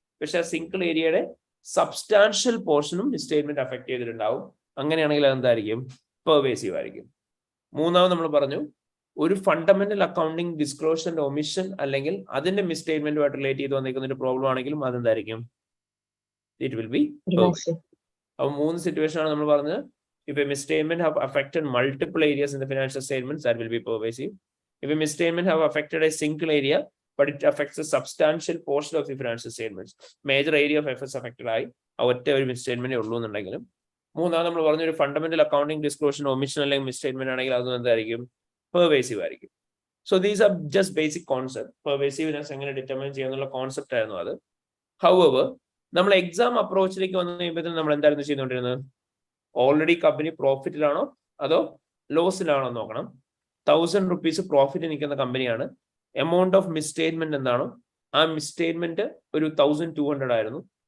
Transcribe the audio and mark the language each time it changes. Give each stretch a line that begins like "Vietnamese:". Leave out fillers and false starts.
Malayalam: പക്ഷെ ആ സിംഗിൾ ഏരിയയുടെ സബ്സ്റ്റാൻഷ്യൽ പോർഷനും മിസ്സ്റ്റേറ്റ്മെന്റ് അഫക്ട് ചെയ്തിട്ടുണ്ടാവും. അങ്ങനെയാണെങ്കിൽ അതെന്തായിരിക്കും? പെർവേസീവ് ആയിരിക്കും. മൂന്നാമത് നമ്മൾ പറഞ്ഞു ഒരു ഫണ്ടമെന്റൽ അക്കൗണ്ടിങ് ഡിസ്ക്ലോഷറിന്റെ ഒമിഷൻ അല്ലെങ്കിൽ അതിന്റെ മിസ്സ്റ്റേറ്റ്മെന്റുമായിട്ട് റിലേറ്റ് ചെയ്ത് വന്നിരിക്കുന്ന ഒരു പ്രോബ്ലം ആണെങ്കിലും അതെന്തായിരിക്കും?
English: It will be pervasive.
Malayalam: അപ്പോൾ 3 സിറ്റുവേഷൻ ആണ് നമ്മൾ പറഞ്ഞത്.
English: If a misstatement have affected multiple areas in the financial statements, that will be pervasive. If a misstatement have affected a single area, but it affects a substantial portion of the financial statements, major area of FS affected
Malayalam: ആയി ഒറ്റ ഒരു മിസ്സ്റ്റേറ്റ്മെന്റ് ഉള്ളൂ എന്നുണ്ടെങ്കിലും, മൂന്നാമത് നമ്മൾ പറഞ്ഞ ഒരു fundamental accounting ഡിസ്ക്ലോഷൻ omission അല്ലെങ്കിൽ മിസ്സ്റ്റേറ്റ്മെന്റ് ആണെങ്കിൽ അത് എന്തായിരിക്കും? പെർവേസീവ് ആയിരിക്കും.
English: So these are just basic concept.
Malayalam: Pervasiveness എങ്ങനെ ഡിറ്റർമൈൻ ചെയ്യാന്നുള്ള കോൺസെപ്റ്റ് ആയിരുന്നു അത്. ഹൗവർ നമ്മൾ എക്സാം അപ്രോച്ചിലേക്ക് വന്നു കഴിയുമ്പോഴത്തേക്കും നമ്മൾ എന്തായിരുന്നു ചെയ്തുകൊണ്ടിരുന്നത്? ഓൾറെഡി കമ്പനി പ്രോഫിറ്റിലാണോ അതോ ലോസിലാണോ നോക്കണം. 1000 rupees പ്രോഫിറ്റ് നിൽക്കുന്ന കമ്പനിയാണ്. എമൗണ്ട് ഓഫ് മിസ്സ്റ്റേറ്റ്മെന്റ് എന്താണോ ആ മിസ്സ്റ്റേറ്റ്മെന്റ് ഒരു 1200 ആയിരുന്നു.